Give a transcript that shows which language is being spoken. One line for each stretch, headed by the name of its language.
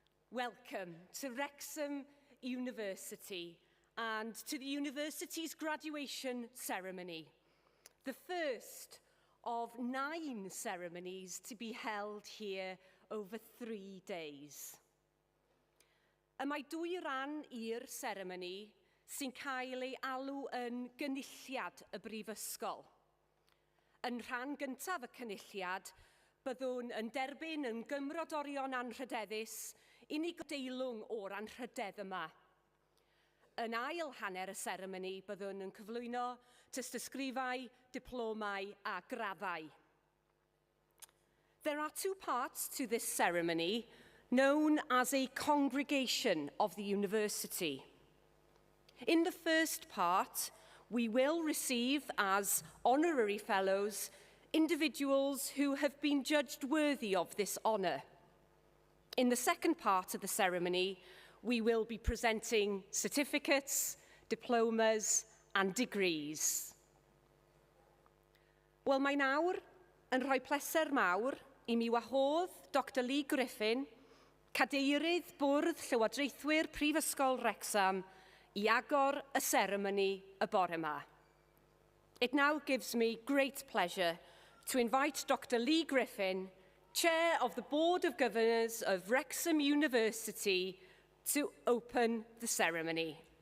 English: Welcome to Wrexham University and to the university's graduation ceremony, the first of 9 ceremonies to be held here over 3 days.
Welsh: Y mae 2 ran i'r seremoni sy'n cael ei alw yn gynulliad y Brifysgol. Yn rhan gyntaf y cynulliad, byddwn yn derbyn yn gymrodorion anrhydeddus unig deilwng o'r anrhydedd yma. Yn ail hanner y seremoni, byddwn yn cyflwyno tystysgrifau, diplomau a graddau.
English: There are 2 parts to this ceremony, known as a congregation of the university. In the first part, we will receive as honorary fellows individuals who have been judged worthy of this honour. In the second part of the ceremony, we will be presenting certificates, diplomas and degrees.
Welsh: Wel, mae nawr yn rhoi pleser mawr I mi wahodd Dr Lee Griffin, Cadeirydd Bwrdd Llywodraethwyr Prifysgol Wrecsam, I agor y seremoni y bore yma.
English: It now gives me great pleasure to invite Dr Lee Griffin, Chair of the Board of Governors of Wrexham University, to open the ceremony.